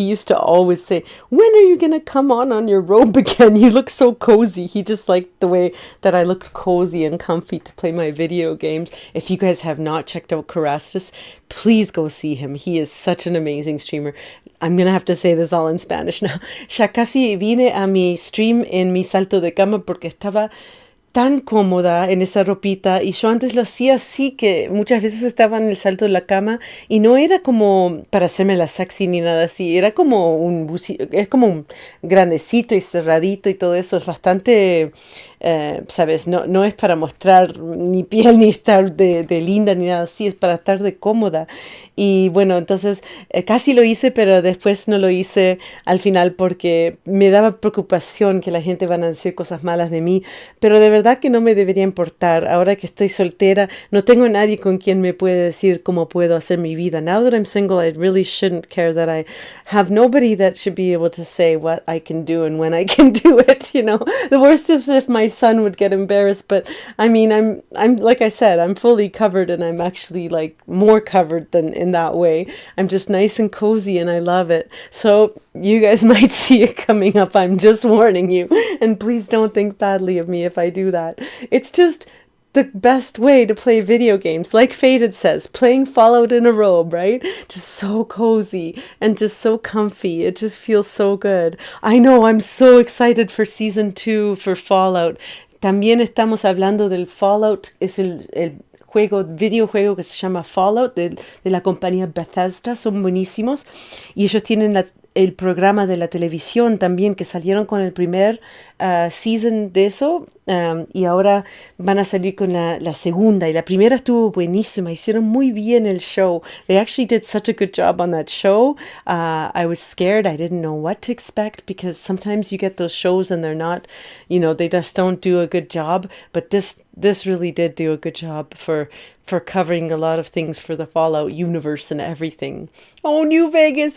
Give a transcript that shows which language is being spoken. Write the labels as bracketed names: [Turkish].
[English] He used to always say, when are you going to come on your robe again? You look so cozy. He just liked the way that I looked cozy and comfy to play my video games. If you guys have not checked out Corastas, please go see him. He is such an amazing streamer. I'm going to have to say this all in Spanish now. [Spanish] Ya casi vine a mi stream en mi salto de cama porque estaba tan cómoda en esa ropita, y yo antes lo hacía así, que muchas veces estaba en el salto de la cama y no era como para hacerme la sexy ni nada así, era como es como un grandecito y cerradito y todo eso, es bastante, sabes, no es para mostrar ni piel ni estar de linda ni nada así, es para estar de cómoda. Y bueno, entonces casi lo hice, pero después no lo hice al final porque me daba preocupación que la gente van a decir cosas malas de mí, pero de verdad que no me debería importar. Ahora que estoy soltera, no tengo nadie con quien me puede decir cómo puedo hacer mi vida. [English] Now that I'm single, I really shouldn't care that I have nobody that should be able to say what I can do and when I can do it, The worst is if my son would get embarrassed, but I mean, I'm like I said, I'm fully covered, and I'm actually like more covered than in that way. I'm just nice and cozy and I love it. So you guys might see it coming up. I'm just warning you, and please don't think badly of me if I do that. It's just the best way to play video games. Like Faded says, playing Fallout in a robe, right? Just so cozy and just so comfy. It just feels so good. I know, I'm so excited for Season 2 for Fallout. [Spanish] También estamos hablando del Fallout. Es el videojuego que se llama Fallout de la compañía Bethesda. Son buenísimos. Y ellos tienen el programa de la televisión también, que salieron con el primer season de eso, y ahora van a salir con la segunda, y la primera estuvo buenísima. Hicieron muy bien el show. [English] They actually did such a good job on that show. I was scared. I didn't know what to expect, because sometimes you get those shows and they're not, they just don't do a good job, but this really did do a good job for covering a lot of things for the Fallout universe and everything. Oh, New Vegas.